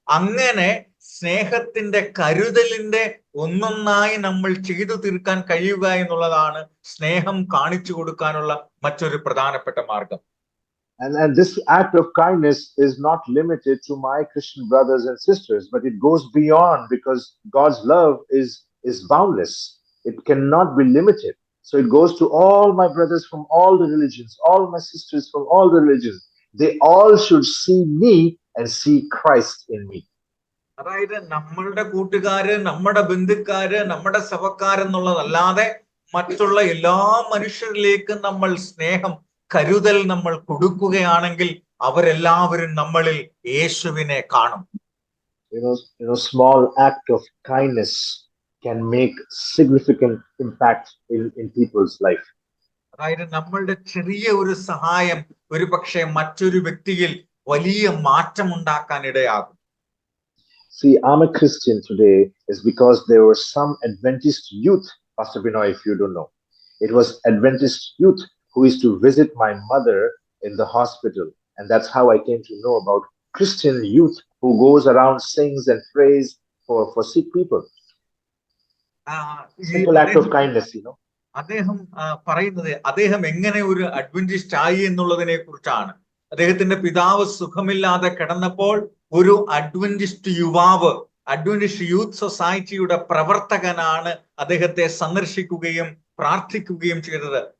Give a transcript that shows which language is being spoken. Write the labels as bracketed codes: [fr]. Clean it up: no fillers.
[ml] അങ്ങനെ സ്നേഹത്തിന്റെ കരുതലിന്റെ ഒന്നൊന്നായി നമ്മൾ ചെയ്തു തീർക്കാൻ കഴിയുക എന്നുള്ളതാണ് സ്നേഹം കാണിച്ചു കൊടുക്കാനുള്ള മറ്റൊരു പ്രധാനപ്പെട്ട മാർഗം. [en] And this act of kindness is not limited to my Christian brothers and sisters, but it goes beyond, because God's love is boundless. It cannot be limited. So it goes to all my brothers from all the religions, all my sisters from all the religions. They all should see me and see Christ in me. [ml] അതായത് നമ്മളുടെ കൂട്ടുകാര്, നമ്മുടെ ബന്ധുക്കാര്, നമ്മുടെ സഭക്കാരെന്നുള്ളതല്ലാതെ മറ്റുള്ള എല്ലാ മനുഷ്യരിലേക്കും നമ്മൾ സ്നേഹം, കരുതൽ നമ്മൾ കൊടുക്കുകയാണെങ്കിൽ അവരെല്ലാവരും നമ്മളിൽ യേശുവിനെ കാണും. [en] Small act of kindness can make significant impact in people's life. [ml] അതായത് നമ്മളുടെ ചെറിയ ഒരു സഹായം ഒരു പക്ഷേ മറ്റൊരു വ്യക്തിയിൽ വലിയ മാറ്റം ഉണ്ടാക്കാൻ ഇടയാകും. [en] See, I'm a Christian today is because there were some Adventist youth, Pastor Binoy, if you don't know. It was Adventist youth who used to visit my mother in the hospital. And that's how I came to know about Christian youth who goes around, sings and prays for sick people. Simple act of kindness, you know. [ml] അദ്ദേഹം പറയുന്നത് അദ്ദേഹം എങ്ങനെ ഒരു Adventist ആയി എന്നുള്ളതിനെ കുറിച്ചാണ്. അദ്ദേഹത്തിന്റെ പിതാവ് സുഖമില്ലാതെ കിടന്നപ്പോൾ ഒരു അഡ്വന്റിസ്റ്റ് യുവാവ്, അഡ്വന്റിസ്റ്റ് യൂത്ത് സൊസൈറ്റിയുടെ പ്രവർത്തകനാണ് അദ്ദേഹത്തെ സന്ദർശിക്കുകയും പ്രാർത്ഥിക്കുകയും ചെയ്തത്.